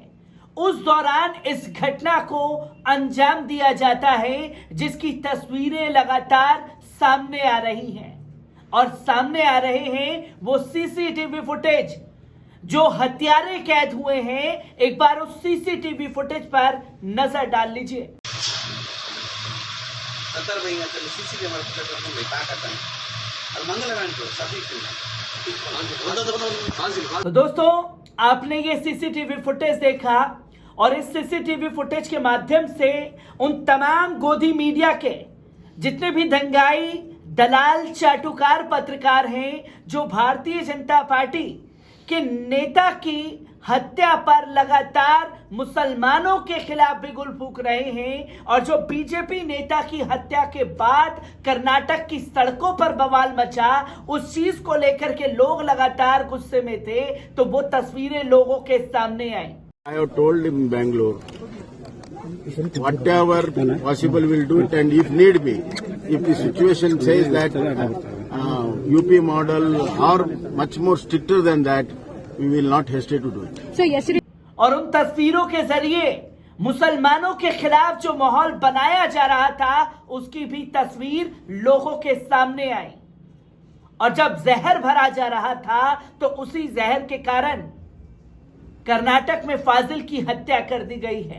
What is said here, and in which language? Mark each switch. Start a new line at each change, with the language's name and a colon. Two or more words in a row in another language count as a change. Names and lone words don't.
Hindi: उस दौरान इस घटना को अंजाम दिया जाता है, जिसकी तस्वीरें लगातार सामने आ रही हैं, और सामने आ रहे हैं वो
English: CCTV footage.
Hindi: जो हत्यारे कैद हुए हैं, एक बार उस
English: CCTV footage
Hindi: पर नजर डाल लीजिए। ಸಂದರ್ಭದಲ್ಲಿ ಸಿಸಿ ಕ್ಯಾಮೆರಾ ಫುಟೇಜ್ ತಾಕತ್ತಾನೆ ಅದು ಮಂಗಲ ಗಂಟು ಸಫೀಕ್ तो दोस्तों, आपने ये
English: CCTV footage
Hindi: देखा, और इस
English: CCTV footage
Hindi: के माध्यम से उन तमाम गोदी मीडिया के जितने भी दंगाई, दलाल, चाटुकार पत्रकार हैं जो भारतीय जनता पार्टी के नेता की हत्या पर लगातार मुसलमानों के खिलाफ बिगुल फूंक रहे हैं, और जो बीजेपी नेता की हत्या के बाद कर्नाटक की सड़कों पर बवाल मचा, उस चीज को लेकर के लोग लगातार गुस्से में थे, तो वो तस्वीरें लोगों के सामने आई।
English: I have told in Bangalore, whatever possible we'll do it, and if need be, if the situation says that UP model or much more stricter than that, we will not hesitate to do it. So yesterday,
Hindi: और उन तस्वीरों के जरिए मुसलमानों के खिलाफ जो माहौल बनाया जा रहा था उसकी भी तस्वीर लोगों के सामने आई, और जब जहर भरा जा रहा था तो उसी जहर के कारण कर्नाटक में फाजिल की हत्या कर दी गई है।